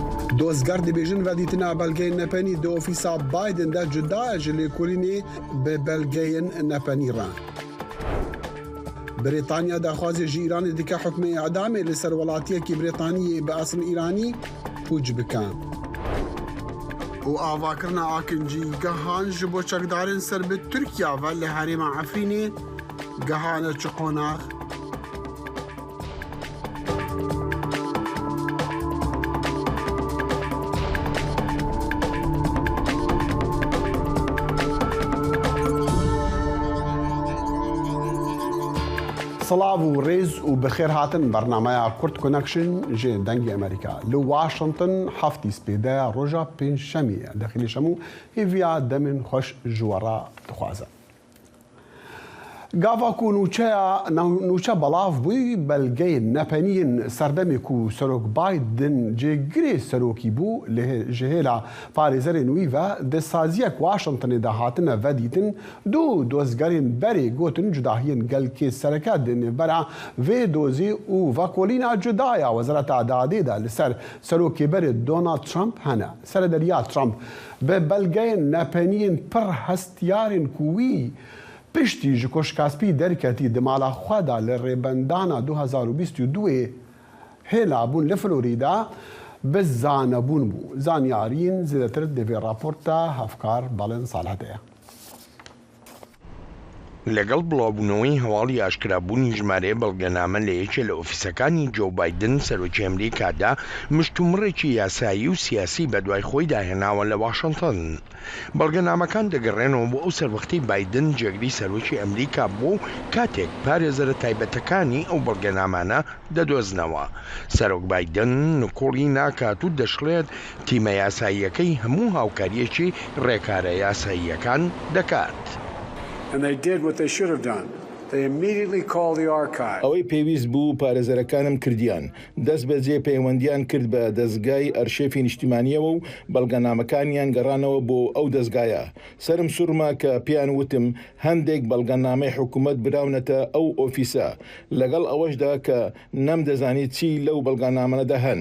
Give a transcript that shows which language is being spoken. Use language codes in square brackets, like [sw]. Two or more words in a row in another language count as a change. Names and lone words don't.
[ku] دۆزگەر دەبێژن ڤەدیتنا بەلگەی نەپەنی دە ئۆفیسا بایدن دا جدایە ji lêkolînê bi belgeyên nepênî re. Brîtanya daxwazê ji Îranê dike hukmê îdamê li ser welatiyekî Brîtaniyê bi esil Îranî pûç bike. û avakirina akincîgehan ji bo çekdarên ser bi Tirkiya ve li herêma Efrînê gehane çi qonax. سلااو و ڕێز و بەخێر هاتن بەرنامەیە کورد کۆنەکشن ژێ دەنگی ئەمریکا لە واشنگتن هەفتی سپێدەیە ڕۆژە پێنجشەمیە دەخیلی شەموو هیڤیا دەمن خۆش ژوەڕە دخوازە. گاڤاک و نوچە بەڵاو بووی بەلگەی نەپەنین سەردەمێک و سەرۆک بایدن جێگرێ سەرۆکی بوو ji hêla parêzerên wî ve destsaziyak Washingtonê de hatine vedîtin du dozgerên berê gotin cudahiyên gelkê sereke di nêvbera vê dozê û vekolîna cudaya Wezareta Adadê de li ser serokêberê Donald Trump hene. Serederiya Trump bi belgeyên nepeniyên pir hestiyarên ku wî piştî ji Koşkaspî derketî di mala xwe da li rêbendana 2022 hêla bûn li Florîda bi zanebûn bû. Zanyarîn zêdetir di vê raporta hevkar Balin Salehê. [ckb] لەگەڵ بڵاوبوونەوەی هەواڵی ئاشکرابوونی ژمارەیە بەڵگەنامە لە یەکێ لە ئۆفیسەکانی جۆ بایدن سەرۆکی ئەمریکادا مشتومڕێکی یاسایی و سیاسی بەدوای خۆی داهێناوە لە واشنگتن. بەڵگەنامەکان دەگەڕێنەوە بۆ ئەو سەروەختی بایدن جێگری سەرۆکی ئەمریکا بوو کاتێک پارێزەرە تایبەتەکانی ئەو بەڵگەنامانە دەدۆزنەوە. سەرۆک بایدن نکۆڵی ناکات و دەشڵێت تیمە یاساییەکەی هەموو هاوکاریەکی ڕێکارە یاساییەکان دەکات. [en] And they did what they should have done. They immediately called the archive. [ckb] ئەوەی پێویست بوو پارێزەرەکانم کردیان دەست بەجێ پەیوەندیان کرد بە دەستگای ئەرشێفی نیشتیمانیەوە و بەڵگەنامەکانیان گەڕانەوە بۆ ئەو دەستگایە. سرم سوورما کە پیان وتم هەندێک بەڵگەنامەی حکوومەت براونەتە ئەو ئۆفیسە لەگەڵ ئەوەشدا کە نەمدەزانیت چی لەو بەڵگەنامەدا هەن.